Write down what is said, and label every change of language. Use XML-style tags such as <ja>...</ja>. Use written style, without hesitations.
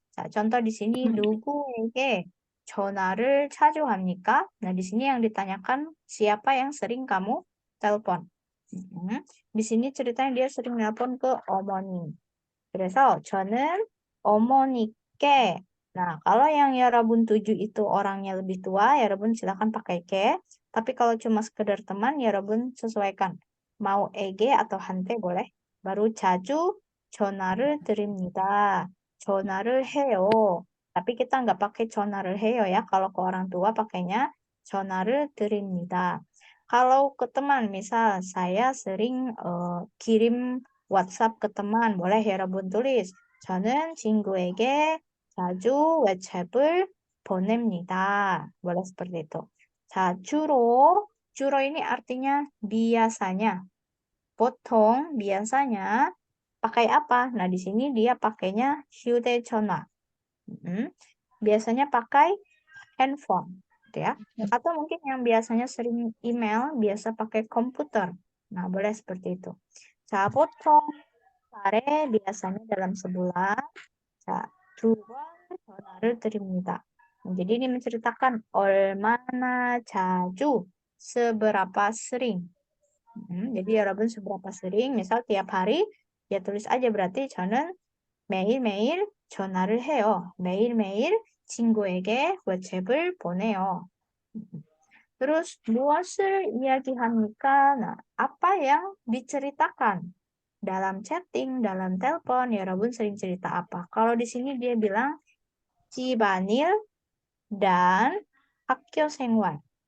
<ko>자,</ko> <id>contoh di sini,</id> <ko>누구에게 전화를 자주 합니까?</ko> <id>Nah, di sini yang ditanyakan siapa yang sering kamu telepon. Di sini ceritanya dia sering nelpon ke 어머니.</id> <ko>그래서 저는 어머니께.</ko> <id>Nah, kalau yang 여러분 tuju itu orangnya lebih tua, 여러분 silakan pakai ke. Tapi kalau cuma sekedar teman, 여러분 sesuaikan. Mau ege atau 한테 boleh.</id> <ko>바로 자주 전화를 드립니다. 전화를 해요.</ko> <id>Tapi kita nggak pakai</id> <ko>전화를 해요</ko> <id>ya. Kalau ke orang tua pakainya</id> <ko>전화를 드립니다.</ko> <id>Kalau ke teman, misal saya sering kirim WhatsApp ke teman, boleh 여러분 tulis.</id> <ko>저는 친구에게 자주 WhatsApp을 보냅니다.</ko> <id>boleh seperti itu.</id> <ko>자, 주로</ko> <id>ini artinya biasanya. 보통 biasanya pakai apa? Nah, di sini dia pakainya 휴대전화. Biasanya pakai handphone, gitu ya. Atau mungkin yang biasanya sering email, biasa pakai komputer. Nah, boleh seperti itu. 자,</id> <ko>보통 달에</ko> <id>biasanya dalam sebulan.</id> <ko>자, 2번 전화를 드립니다.</ko> <id>Jadi ini menceritakan</id> <ko>얼마나 자주,</ko> <id>seberapa sering. jadi 여러분 seberapa sering, misal tiap hari, ya tulis aja berarti</id> <ko>저는 매일매일 전화를 해요. 매일매일 친구에게 WhatsApp을 보내요.</ko> <id>Terus</id> <ko>무엇을 이야기합니까?</ko> <id>Nah, apa yang diceritakan? Dalam chatting, dalam telepon, ya Rabun sering cerita apa? Kalau di sini dia bilang 집안일 dan 학교 생활.</id>